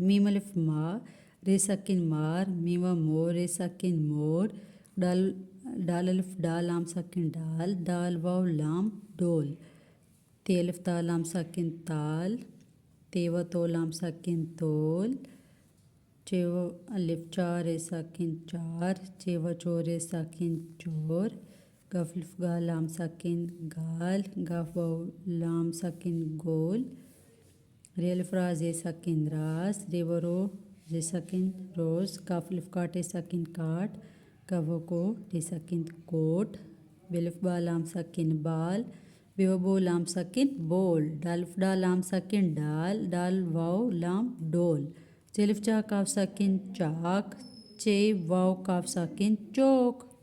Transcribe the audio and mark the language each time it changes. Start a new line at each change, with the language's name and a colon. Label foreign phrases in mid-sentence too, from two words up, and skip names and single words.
Urdu: میم الف ما، رے ساکن مار، میوہ مور، رے ساکن مور، ڈال الف ڈا لام ساکن ڈال، ڈال واو لام ڈول، تے الف تا لام ساکن تال، تیوہ تو لام ساکن تول، چیوہ الف چا رے ساکن چار، چیوہ چو رے ساکن چور، گاف الف گا لام ساکن گال، گاف واو لام ساکن گول، رے الف را زے ساکن راس، ریو رو زے ساکن روز، کاف الف کا ٹے ساکن کاٹ، کاو کو ٹے ساکن کوٹ، بے الف با لام ساکن بال، بیو بو لام ساکن بول، ڈال الف ڈا لام ساکن ڈال، ڈال واو لام ڈول، چے الف چا کاف ساکن چاک، چے واو کاف ساکن چوک۔